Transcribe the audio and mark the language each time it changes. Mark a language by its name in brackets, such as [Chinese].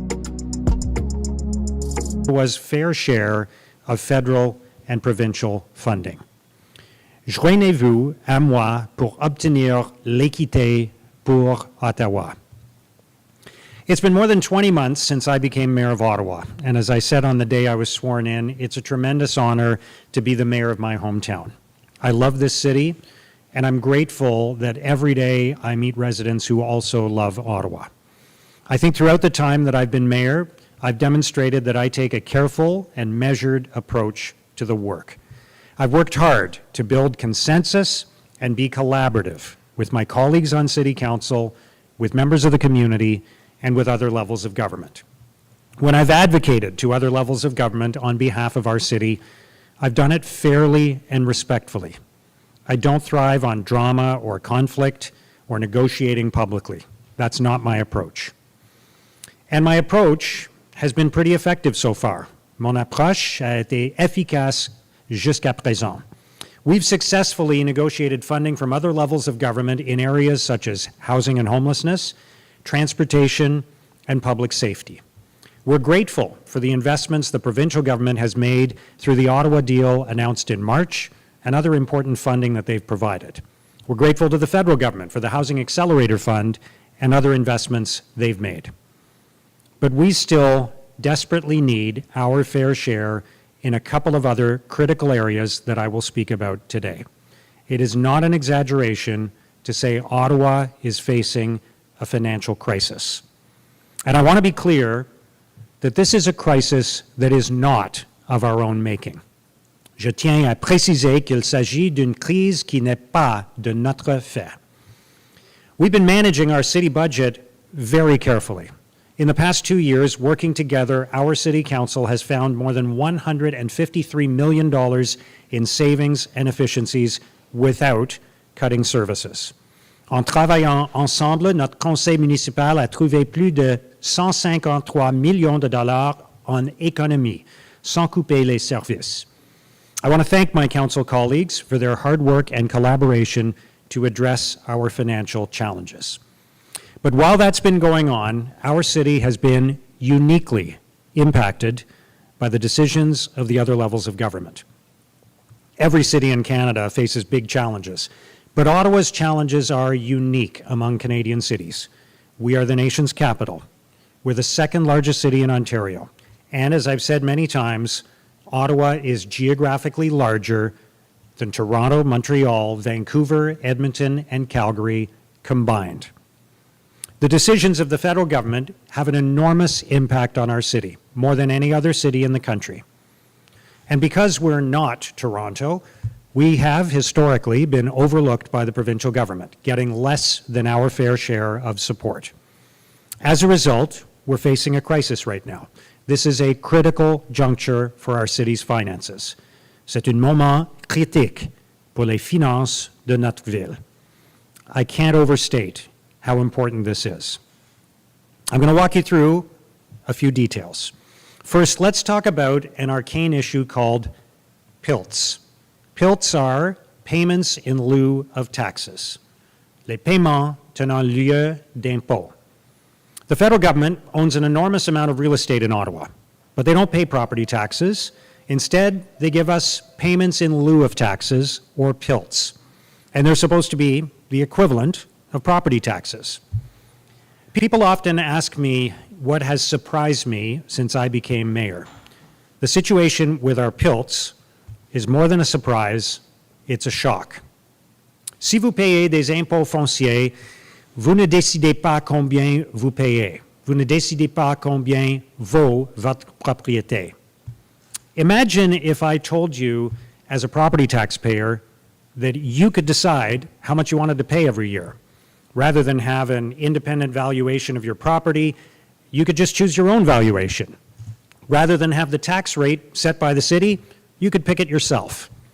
[English] Ottawa's fair share of federal and provincial funding. [French] Joignez-vous à moi pour obtenir l'équité pour Ottawa. [English] It's been more than 20 months since I became mayor of Ottawa, and as I said on the day I was sworn in, it's a tremendous honor to be the mayor of my hometown. I love this city, and I'm grateful that every day I meet residents who also love Ottawa. I think throughout the time that I've been mayor, I've demonstrated that I take a careful and measured approach to the work. I've worked hard to build consensus and be collaborative with my colleagues on City Council, with members of the community, and with other levels of government. When I've advocated to other levels of government on behalf of our city, I've done it fairly and respectfully. I don't thrive on drama or conflict or negotiating publicly. That's not my approach. And my approach has been pretty effective so far. [French] Mon approche a été efficace jusqu'à présent. [English] We've successfully negotiated funding from other levels of government in areas such as housing and homelessness, transportation, and public safety. We're grateful for the investments the provincial government has made through the Ottawa deal announced in March and other important funding that they've provided. We're grateful to the federal government for the Housing Accelerator Fund and other investments they've made. But we still desperately need our fair share in a couple of other critical areas that I will speak about today. It is not an exaggeration to say Ottawa is facing a financial crisis. And I want to be clear that this is a crisis that is not of our own making. [French] Je tiens à préciser qu'il s'agit d'une crise qui n'est pas de notre fait. [English] We've been managing our city budget very carefully. In the past 2 years, working together, our City Council has found more than $153 million in savings and efficiencies without cutting services. [French] En travaillant ensemble, notre conseil municipal a trouvé plus de 153 millions de dollars en économie, sans couper les services. [English] I want to thank my council colleagues for their hard work and collaboration to address our financial challenges. But while that's been going on, our city has been uniquely impacted by the decisions of the other levels of government. Every city in Canada faces big challenges, but Ottawa's challenges are unique among Canadian cities. We are the nation's capital. We're the second largest city in Ontario. And as I've said many times, Ottawa is geographically larger than Toronto, Montreal, Vancouver, Edmonton, and Calgary combined. The decisions of the federal government have an enormous impact on our city, more than any other city in the country. And because we're not Toronto, we have historically been overlooked by the provincial government, getting less than our fair share of support. As a result, we're facing a crisis right now. This is a critical juncture for our city's finances. [French] C'est un moment critique pour les finances de notre ville. [English] I can't overstate how important this is. I'm going to walk you through a few details. First, let's talk about an arcane issue called PILTs. PILTs are payments in lieu of taxes, [French] les paiements tenant lieu d'impôt. [English] The federal government owns an enormous amount of real estate in Ottawa, but they don't pay property taxes. Instead, they give us payments in lieu of taxes, or PILTs, and they're supposed to be the equivalent of property taxes. People often ask me what has surprised me since I became mayor. The situation with our PILTs is more than a surprise, it's a shock. [French] Si vous payez des impôts fonciers, vous ne décidez pas combien vous payez. Vous ne décidez pas combien vaut votre propriété. [English] Imagine if I told you, as a property taxpayer, that you could decide how much you wanted to pay every year. Rather than have an independent valuation of your property, you could just choose your own valuation. Rather than have the tax rate set by the city, you could pick it yourself.